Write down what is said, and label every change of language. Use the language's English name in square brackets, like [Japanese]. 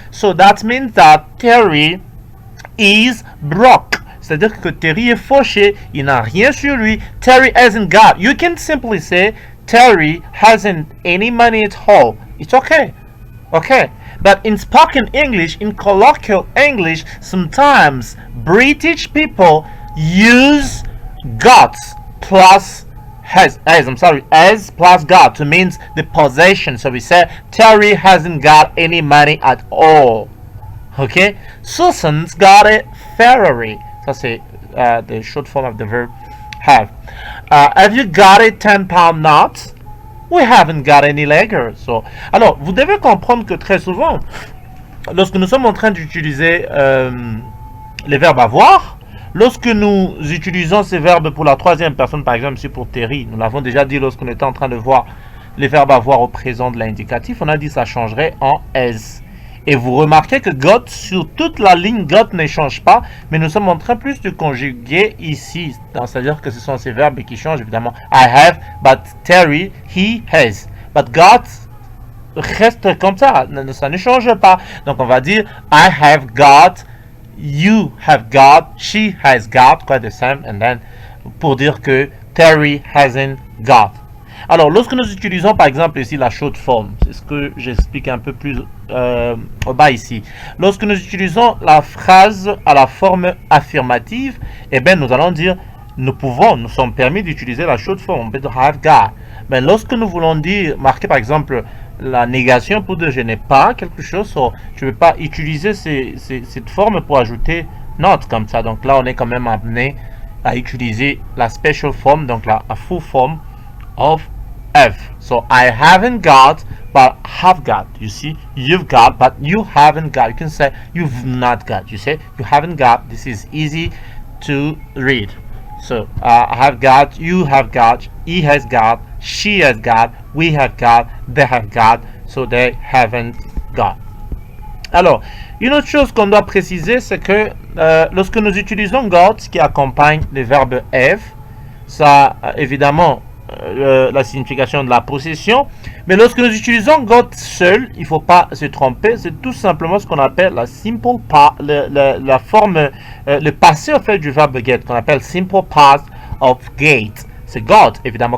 [English] So that means that Terry is broke. [French] C'est-à-dire que Terry est fauché, il n'a rien sur lui. [English] Terry hasn't got. You can simply say Terry hasn't any money at all. It's okay. Okay. But in spoken English, in colloquial English, sometimes British people use got plus has plus got to means the possession. So we say Terry hasn't got any money at all. Okay. Susan's got a Ferrari. [French] Ça c'est [English] the short form of the verb have. Have you got a 10-pound note? We haven't got any lager. [French] So, alors, vous devez comprendre que très souvent, lorsque nous sommes en train d'utiliser les verbes avoir, lorsque nous utilisons ces verbes pour la troisième personne, par exemple ici pour Terry, nous l'avons déjà dit lorsqu'on était en train de voir les verbes avoir au présent de l'indicatif, on a dit que ça changerait en as. Et vous remarquez que got, sur toute la ligne, got ne change pas, mais nous sommes en train plus de conjuguer ici. C'est-à-dire que ce sont ces verbes qui changent, évidemment. [English] I have, but Terry, he has. [French] But got reste comme ça, ça ne change pas. Donc on va dire [English] I have got, you have got, she has got, quite the same, and then [French] pour dire que [English] Terry hasn't got. [French] Alors, lorsque nous utilisons par exemple ici la short form, c'est ce que j'explique un peu plus au bas ici. Lorsque nous utilisons la phrase à la forme affirmative, eh bien nous allons dire nous sommes permis d'utiliser la short form, on peut dire have got. Mais lorsque nous voulons dire, marquer par exemple la négation pour dire je n'ai pas quelque chose, je ne vais pas utiliser cette forme pour ajouter not comme ça. Donc là on est quand même amené à utiliser la special form, donc la [English] full form of have. So I haven't got, but have got. You see, you've got, but you haven't got. You can say you've not got. You say you haven't got. This is easy to read. So I have got, you have got, he has got, she has got, we have got, they have got. So they haven't got. [French] Alors, une autre chose qu'on doit préciser, c'est que lorsque nous utilisons got qui accompagne le verbe have, ça évidemment la signification de la possession, mais lorsque nous utilisons got seul, il ne faut pas se tromper, c'est tout simplement ce qu'on appelle la simple past, la forme, le passé au fait du verbe get, qu'on appelle [English] simple past of gate. [French] C'est got, évidemment.